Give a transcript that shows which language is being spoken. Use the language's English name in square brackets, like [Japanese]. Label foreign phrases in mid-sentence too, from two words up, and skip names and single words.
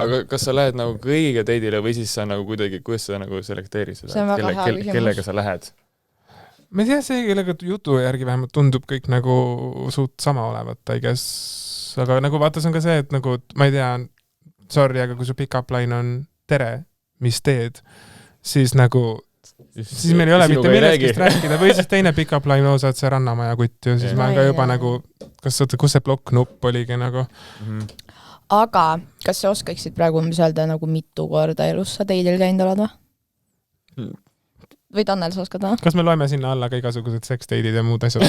[Estonian] Aga kas sa lähed nagu kõigiga teidile või siis sa nagu kuidagi, kuidas sa nagu selekteerid seda? See on väga hea küsimus. Kellega sa lähed? Ma ei tea, see, kellega jutu järgi vähemalt tundub kõik nagu suht sama olevat, [English] I guess. [Estonian] Aga nagu vaata, see on ka see, et nagu, ma ei tea, sorry, aga kui su [English] pick-up line [Estonian] on tere, mis teed, siis nagu siis meil ei ole mitte millestki rääkida või siis teine [English] pick-up line [Estonian] osa, et see Rannamaja kutt ju, siis ma olen ka juba nagu, kus see blokk-nupp oligi nagu. Aga kas sa oskaksid praegu öelda nagu mitu korda elus sa teidil käinud oled või? Või Tanel, sa oskad? Kas me loeme sinna alla ka igasugused seksteidid ja muud asjad?